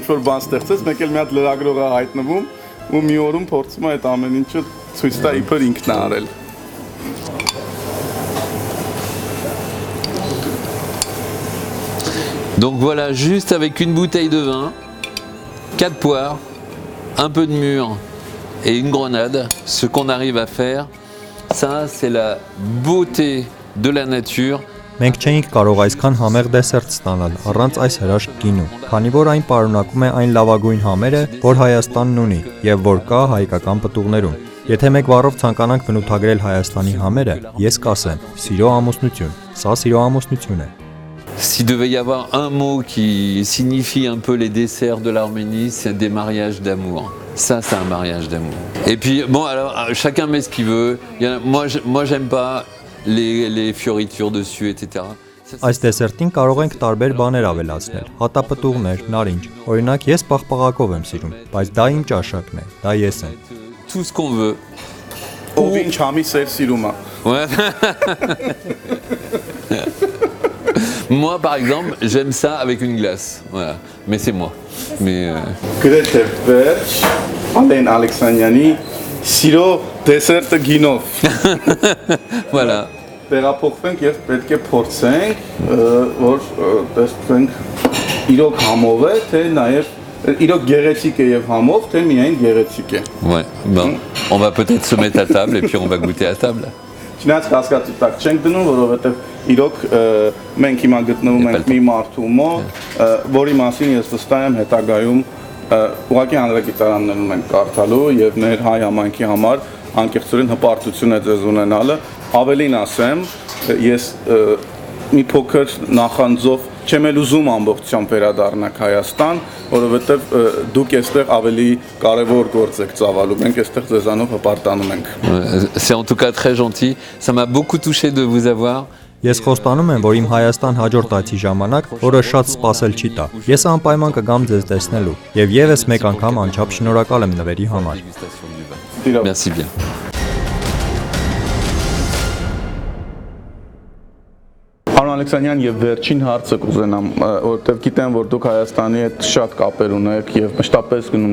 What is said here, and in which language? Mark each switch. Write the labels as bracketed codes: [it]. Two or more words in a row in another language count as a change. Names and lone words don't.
[hy] ինչ-որ բան ստեղծես, մեկ էլ մի հատ լրագրող է հայտնվում ու մի օրում փորձում է այդ ամեն ինչը ցույց տա իբր ինքն է արել։ [fr] Donc voilà, juste avec une bouteille de vin, 4 poires, un peu de mûre et une grenade, ce qu'on arrive à faire, ça c'est la beauté de la nature. [hy] Մենք չէինք կարող այսքան համեղ դեսերտ ստանալ առանց այս հրաշք գինու, քանի որ այն պարունակում է այն լավագույն համերը, որ Հայաստանն ունի եւ որ կա հայկական պտուղներում։ Եթե մեկ բառով ցանկանանք բնութագրել Հայաստանի համերը, ես կասեմ՝ սիրո ամուսնություն։ Սա սիրո ամուսնություն է։ [fr] S'il devait y avoir un mot qui signifie un peu les desserts de l'Arménie, c'est des mariages d'amour. Ça, c'est un mariage d'amour. Et puis, bon, alors, chacun met ce qu'il veut. Moi, j'aime pas les fioritures dessus, etc. [hy] Այս դեսերտին կարող ենք տարբեր բաներ ավելացնել՝ հատապտուղներ, նարինջ։ Օրինակ, ես պաղպաղակով եմ սիրում, բայց դա իմ ճաշակն է, դա ես եմ։ [fr] Tout ce qu'on veut. [hy] Ով ինչ համի սեր սիրում է։ [fr] Ouais. Moi, par exemple, j'aime ça avec une glace. Voilà. Mais c'est moi. Mais [hy] Գրեթե վերջ Ալեն Ալեքսանյանի սիրո դեսերտը գինով։ [fr] voilà. [hy] Տեղափոխվենք եւ պետք է փորձենք, որ տեսնենք իրոք համով է, թե նաեւ իրոք գեղեցիկ է եւ համով, թե միայն գեղեցիկ է։ [fr] Ouais. Ben, on va peut-être se mettre à table et puis on va goûter à table. [hy] Չնայած կասկածի տակ չենք դնում, որովհետեւ իրոք մենք հիմա գտնվում ենք մի մարդու մոտ, որի մասին ես վստահ եմ հետագայում ուղղակի հանրագիտարաններում ենք կարդալու եւ մեր հայ համայնքի համար անկեղծորեն հպարտություն է ձեզ ունենալը։ Ավելին ասեմ, ես մի փոքր նախանձով չեմ էլ ուզում ամբողջությամբ վերադառնալ Հայաստան, որովհետև դուք այստեղ ավելի կարևոր գործ եք ծավալում, մենք այստեղ ձեզանով հպարտանում ենք։ [fr] C'est en tout cas très gentil. Ça m'a beaucoup touché de vous avoir. [hy] Ես խոստանում եմ, որ իմ Հայաստան հաջորդ այցի ժամանակ որը շատ սպասել չի տա։ Ես անպայման կգամ ձեզ տեսնելու եւ եւս մեկ անգամ անչափ շնորհակալ եմ նվերի համար։ [fr] Merci bien. [hy] Պարոն Ալեքսանյան, եւ վերջին հարցը կուզենամ, որովհետեւ գիտեմ, որ դուք Հայաստանի հետ շատ կապեր ունեք եւ մշտապես գնում